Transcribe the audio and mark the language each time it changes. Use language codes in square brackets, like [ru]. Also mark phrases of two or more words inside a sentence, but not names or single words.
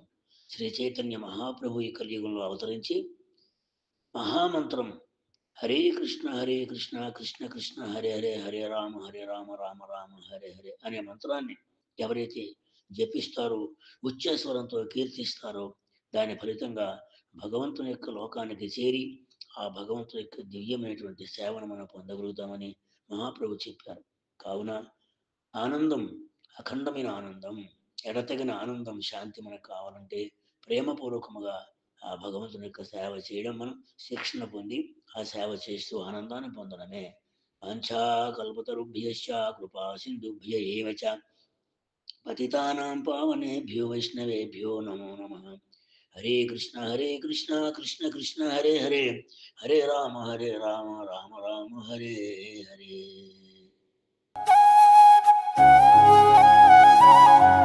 [te] శ్రీ చైతన్య మహాప్రభు ఈ కలియుగంలో అవతరించి మహామంత్రం [sa] హరే కృష్ణ కృష్ణ కృష్ణ హరే హరే, హరే రామ రామ రామ హరే హరే [te] అనే మంత్రాన్ని ఎవరైతే జపిస్తారో, ఉచ్చస్వరంతో కీర్తిస్తారో, దాని ఫలితంగా భగవంతుని యొక్క లోకానికి చేరి ఆ భగవంతుని యొక్క దివ్యమైనటువంటి సేవను మనం పొందగలుగుతామని మహాప్రభు చెప్పారు. కావున ఆనందం, అఖండమైన ఆనందం, ఎడతగిన ఆనందం, శాంతి మనకు కావాలంటే ప్రేమపూర్వకముగా ఆ భగవంతుని యొక్క సేవ చేయడం, మనం శిక్షణ పొంది ఆ సేవ చేస్తూ ఆనందాన్ని పొందడమే. [sa] వాంఛా కల్పతరుభ్యశ్చ కృపా సింధుభ్య ఏవ చ పతితానాం పావనేభ్యో వైష్ణవేభ్యో నమో నమః. హరే కృష్ణ కృష్ణ కృష్ణ హరే హరే, హరే రామ రామ రామ హరే హరే.